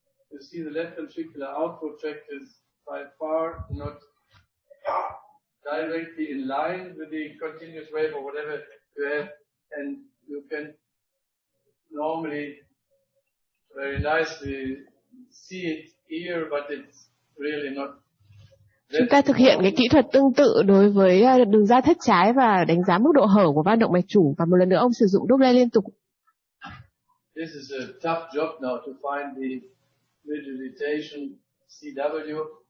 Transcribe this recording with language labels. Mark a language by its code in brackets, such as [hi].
[en] You see the left ventricular output tract is by far not directly in line with the continuous wave or whatever you have, and you can normally very nicely see it here, but it's really not. [vi] Chúng ta thực hiện cái kỹ thuật tương tự đối với đường ra thất trái và đánh giá mức độ hở của van động mạch chủ, và một lần nữa ông sử dụng Doppler liên tục. [en] This is a tough job now to find the regurgitation CW.